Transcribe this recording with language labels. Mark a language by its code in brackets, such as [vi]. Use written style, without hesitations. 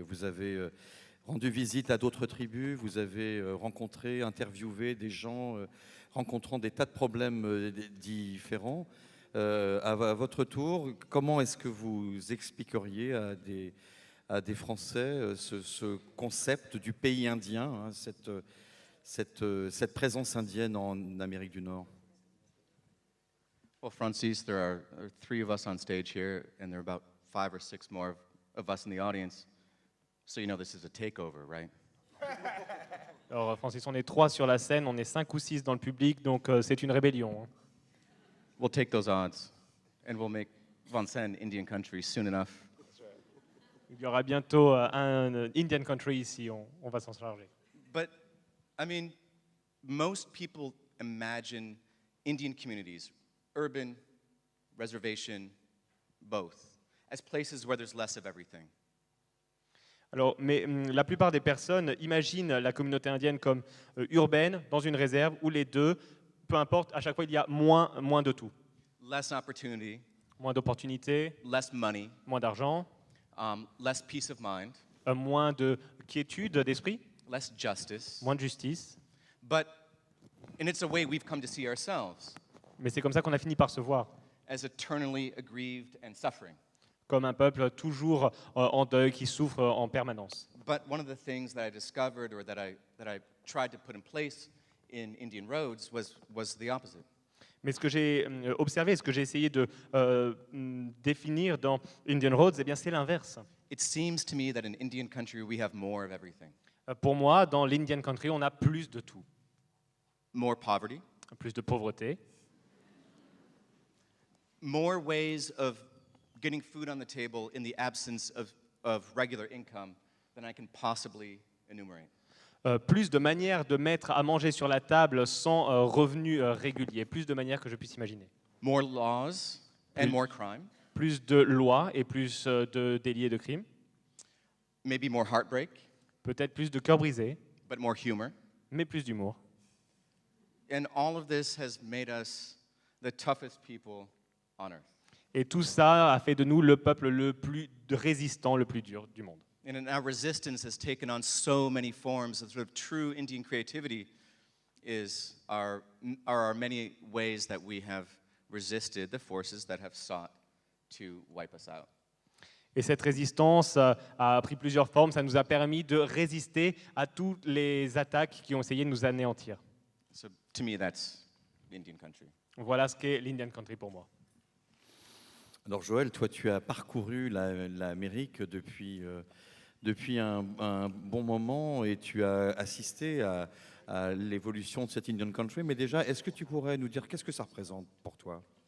[fr] Vous avez rendu visite à d'autres tribus, vous avez rencontré, interviewé des gens rencontrant des tas de problèmes différents. À votre tour, comment est-ce que vous expliqueriez à des Français ce concept du pays indien, hein, cette présence indienne en Amérique du Nord? [en] Well, Francis, there are 3 of us on stage here, and there are about 5 or 6 more of us in the audience. So you know this is a takeover, right? [fr] Alors, Francis, on est 3 sur la scène, on est 5 ou 6 dans le public, donc c'est une rébellion. [en] We'll take those odds, and we'll make Vansen Indian country soon enough. [fr] Il y aura bientôt un Indian Country ici, on va s'en charger. [en] But, I mean, most people imagine Indian communities, urban, reservation, both, as places where there's less of everything. [fr] Alors, mais la plupart des personnes imaginent la communauté indienne comme urbaine, dans une réserve, où les deux, peu importe, à chaque fois il y a moins de tout. [en] Less opportunity, [fr] Moins d'opportunités, [en] less money, [fr] moins d'argent, [en] less peace of mind, [fr] moins de quiétude d'esprit, [en] less justice. [fr] moins de justice. [en] And it's a way we've come to see ourselves [fr] Mais c'est comme ça qu'on a fini par se voir, [en] as eternally aggrieved and suffering. [fr] comme un peuple toujours en deuil, qui souffre en permanence. [en] But one of the things that I discovered or that I tried to put in place in Indian Roads was the opposite. [fr] Mais ce que j'ai observé, ce que j'ai essayé de définir dans Indian Roads, eh bien, c'est l'inverse. [en] It seems to me that in Indian country we have more of everything. [fr] Pour moi, dans l'Indian Country, on a plus de tout. [en] More poverty, [fr] Plus de pauvreté, [en] more ways of getting food on the table in the absence of regular income than I can possibly enumerate. [fr] Plus de manières de mettre à manger sur la table sans revenus réguliers, plus de manières que je puisse imaginer. [en] More laws and more crime, [fr] Plus de lois et plus de délits et de crimes, [en] maybe more heartbreak, [fr] peut-être plus de cœurs brisés, [en] but more humor. [fr] mais plus d'humour. [en] And all of this has made us the toughest people on earth. [fr] Et tout ça a fait de nous le peuple le plus résistant, le plus dur du monde. [en] And our resistance has taken on so many forms. The sort of true Indian creativity are our many ways that we have resisted the forces that have sought to wipe us out. [fr] Et cette résistance a pris plusieurs formes. Ça nous a permis de résister à toutes les attaques qui ont essayé de nous anéantir. [en] So to me, that's Indian country. [fr] Voilà ce qu'est l'Indian Country pour moi. Alors Joël, toi tu as parcouru l'Amérique depuis un bon moment et tu as assisté à l'évolution de cette Indian Country. Mais déjà, est-ce que tu pourrais nous dire qu'est-ce que ça représente pour toi?